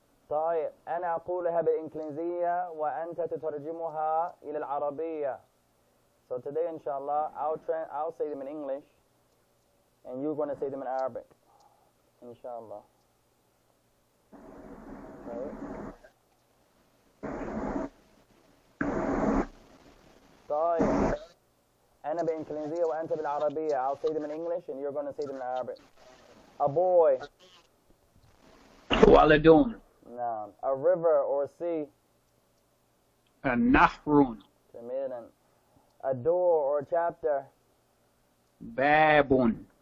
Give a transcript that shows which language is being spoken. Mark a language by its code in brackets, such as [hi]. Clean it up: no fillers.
[ar] طيب, أنا أقولها بالإنجليزية وأنت تترجمها إلى العربية. [en] So today inshallah I'll say them in English and you're going to say them in Arabic, inshallah. Okay. [ar] طيب, أنا بالإنجليزية وأنت بالعربية. [en] I'll say them in English and you're going to say them in Arabic. A boy. [ar] ولد. نعم. [en] A river or sea. [ar] نهر. جميلا. [en] A door or chapter. [ar] باب.